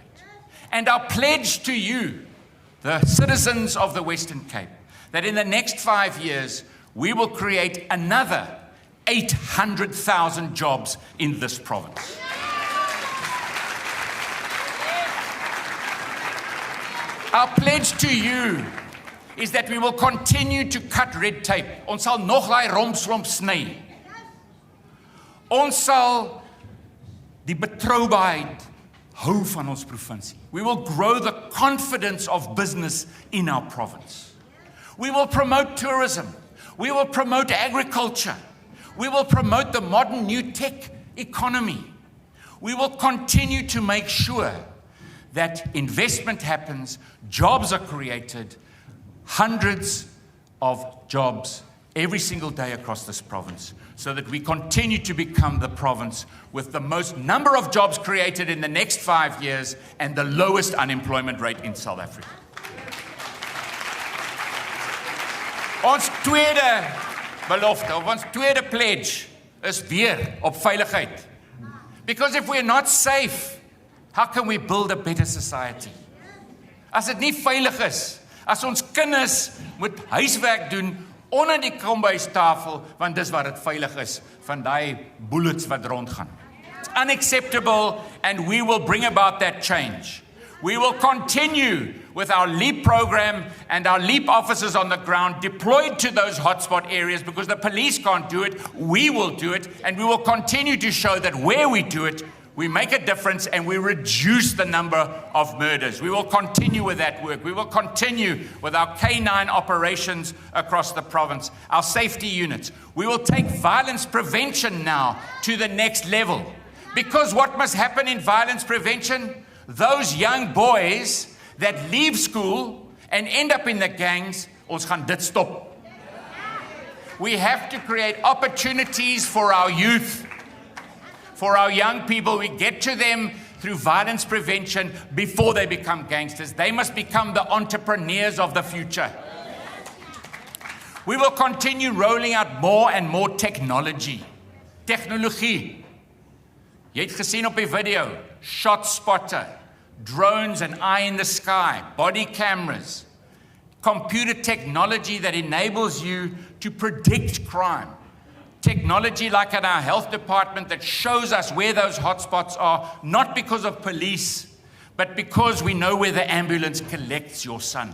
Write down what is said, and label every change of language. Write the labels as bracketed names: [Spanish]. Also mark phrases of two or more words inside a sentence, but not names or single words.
[English] And our pledge to you, the citizens of the Western Cape, that in the next 5 years, we will create another 800,000 jobs in this province. Our pledge to you is that we will continue to cut red tape. [Afrikaans] Ons sal nog daai rompslomp sny. Ons sal die betroubaarheid hou van ons provinsie. [English] We will grow the confidence of business in our province. We will promote tourism. We will promote agriculture. We will promote the modern new tech economy. We will continue to make sure that investment happens, jobs are created, hundreds of jobs every single day across this province, so that we continue to become the province with the most number of jobs created in the next 5 years and the lowest unemployment rate in South Africa. [Afrikaans] Ons tweede belofte, of ons tweede pledge, is weer op veiligheid. [English] Because if we're not safe, how can we build a better society? [Afrikaans] As dit nie veilig is, as ons kinders moet huiswerk doen onder die kombuistafel, want dis waar dit veilig is, van die bullets wat rondgaan. [English] It's unacceptable, and we will bring about that change. We will continue with our LEAP program and our LEAP officers on the ground deployed to those hotspot areas, because the police can't do it, we will do it, and we will continue to show that where we do it, we make a difference and we reduce the number of murders. We will continue with that work. We will continue with our K9 operations across the province, our safety units. We will take violence prevention now to the next level. Because what must happen in violence prevention? Those young boys that leave school and end up in the gangs, [Afrikaans] ons gaan dit stop. [English] We have to create opportunities for our youth, for our young people. We get to them through violence prevention before they become gangsters. They must become the entrepreneurs of the future. We will continue rolling out more and more technology. [Afrikaans] Technologie. Jy het gesien op die video, [English] shot spotter, drones and eye in the sky, body cameras, computer technology that enables you to predict crime. Technology like in our health department that shows us where those hotspots are, not because of police, but because we know where the ambulance collects your son.